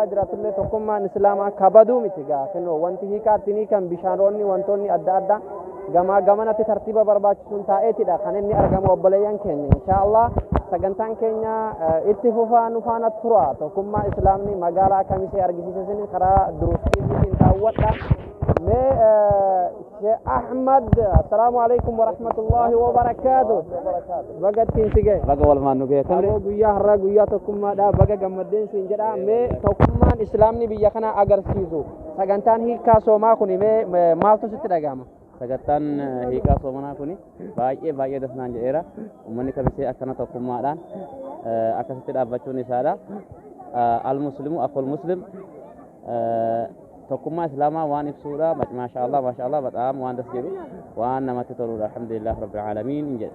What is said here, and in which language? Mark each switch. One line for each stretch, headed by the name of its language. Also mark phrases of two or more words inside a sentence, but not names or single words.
Oromo: jiraatullee tokkummaan islaamaa kabaduu miti gaa kennoo wanti hiikaatti kan bishaanonni wantoonni adda addaa gamaa gamanatti tartiiba barbaachisuun taa'eetidha kan inni argamu obboleeyyan keenya inshaallah sagantaan keenya itti fufaa nu faana tura tokkummaa islaamni magaalaa Kamisee argisiisan karaa durustiitiin daawwadha mee Sheikh Ahmad
Arabic: السلام عليكم ورحمة الله وبركاته
Oromo: bagattiin sige baga walmaan nu geeffamne guyyaa har'aa guyyaa tokkummaadha baga gammaddeen siin jedha mee tokkummaan islaamni biyya kana agarsiisu sagantaan hiikaa soomaa kun mee maaltu sitti dhagahama sagantaan hiikaa soomanaa kuni baay'ee dasnaan jedheera ummanni Kamisee akkana tokkummaadhaan akkasitti dhaabbachuun isaadha
Arabic: المسلم أخو المسلم
Oromo: tokkummaa islaamaa waan ibsuudha maashaallah bataam waan das jedhu waan namatti toluudha
Arabic: الحمد لله رب العالمين
Oromo: jedhe